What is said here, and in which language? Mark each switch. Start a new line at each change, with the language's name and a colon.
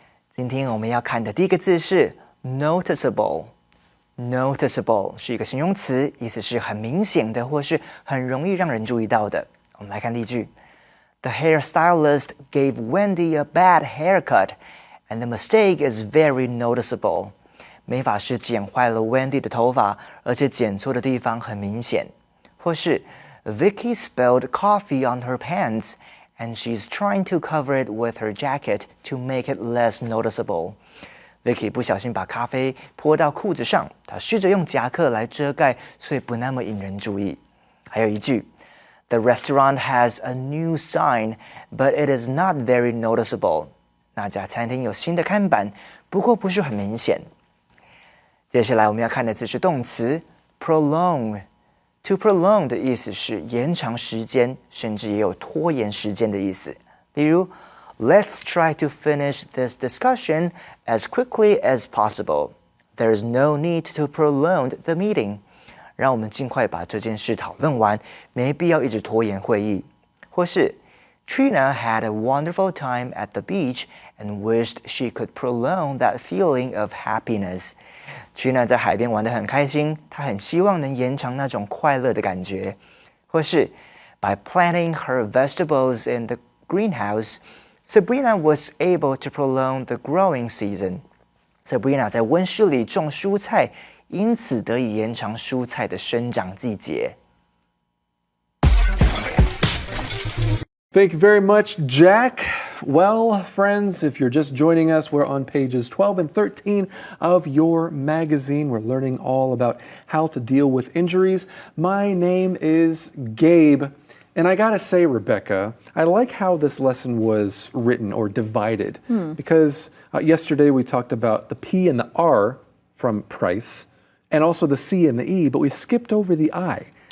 Chinese: 今天我们要看的第一个字是 noticeable。noticeable 是一个形容词，意思是很明显的或是很容易让人注意到的。我们来看例句。
English: The hairstylist gave Wendy a bad haircut, and the mistake is very noticeable.
Chinese: 美发师剪坏了 Wendy 的头发，而且剪错的地方很明显。或是
English: Vicky spilled coffee on her pants, and she's trying to cover it with her jacket to make it less noticeable.
Chinese: Vicky 不小心把咖啡泼到裤子上，她试着用夹克来遮盖，所以不那么引人注意。还有一句
English: The restaurant has a new sign, but it is not very noticeable.
Chinese: 那家餐厅有新的看板，不过不是很明显。接下来我们要看的字是动词 prolong。To prolong 的意思是延长时间，甚至也有拖延时间的意思。例如
English: Let's try to finish this discussion as quickly as possible. There is no need to prolong the meeting.
Chinese: 让我们尽快把这件事讨论完，没必要一直拖延会议。或是
English: Trina had a wonderful time at the beach and wished she could prolong that feeling of happiness.
Chinese: Trina 在海边玩得很开心，她很希望能延长那种快乐的感觉。或是
English: By planting her vegetables in the greenhouse, Sabrina was able to prolong the growing season.
Chinese: Sabrina 在温室里种蔬菜，因此得以延长蔬菜的生长季节。
English: Thank you very much, Jack. Well, friends, if you're just joining us, we're on pages 12 and 13 of your magazine. We're learning all about how to deal with injuries. My name is Gabe, and I gotta say, Rebecca, I like how this lesson was written or divided, because yesterday we talked about the P and the R from Price, and also the C and the E, but we skipped over the I.